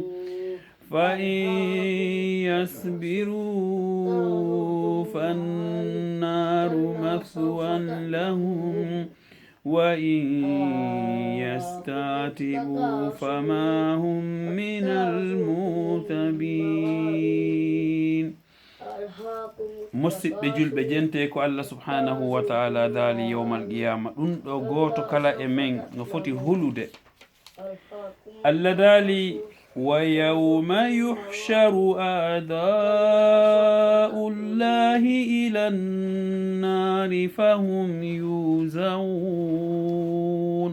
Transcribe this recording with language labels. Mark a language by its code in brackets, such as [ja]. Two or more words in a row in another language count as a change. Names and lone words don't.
[ar] فإن يصبروا فالنار مثوى لهم، وإن يستعتبوا فما هم من المعتبين. [ff] musidɓe julɓe jente ko [ar] الله سبحانه وتعالى [ff] daali [ar] يوم القيامة. [ff] ɗum ɗo goto kala e men no foti hulude. Allah daali [ar] ويوم يحشر أعداء الله إلى النار فهم يوزعون.